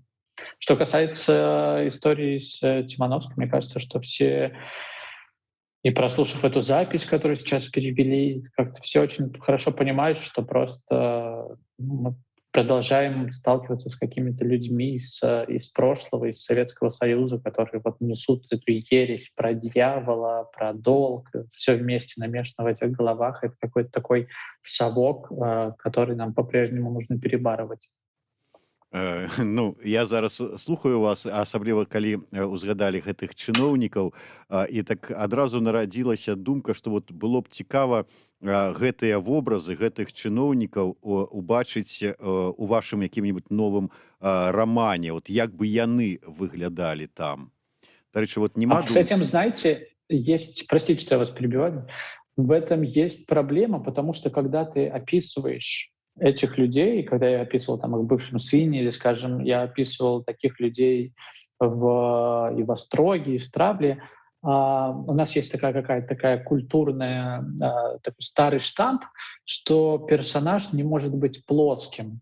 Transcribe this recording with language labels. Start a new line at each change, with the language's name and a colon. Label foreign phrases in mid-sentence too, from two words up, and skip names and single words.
Russian: Что касается истории с Тимановской, мне кажется, что все, и прослушав эту запись, которую сейчас перевели, как-то все очень хорошо понимают, что просто мы продолжаем сталкиваться с какими-то людьми из прошлого, из Советского Союза, которые вот несут эту ересь про дьявола, про долг, все вместе намешано в этих головах. Это какой-то такой совок, который нам по-прежнему нужно перебарывать.
Belarusian: Ну, я зараз слухаю вас, асабліва калі узгадалі гэтых чыноўнікаў, і так адразу нарадзілася думка, што вот было б цікава гэтыя вобразы гэтых чыноўнікаў убачыць у вашым якім-нибудь новым рамане, вот як бы яны выглядалі там. Дарэчы, вот А нема
Russian: с
Belarusian: думкі.
Russian: этим, знаете, есть, простите, что я вас перебиваю, в этом есть проблема, потому что когда ты описываешь этих людей, когда я описывал там их бывшим сыне, или, скажем, я описывал таких людей и в Остроге, и в Стравле, у нас есть такая какая-то такая культурная, такой старый штамп, что персонаж не может быть плоским.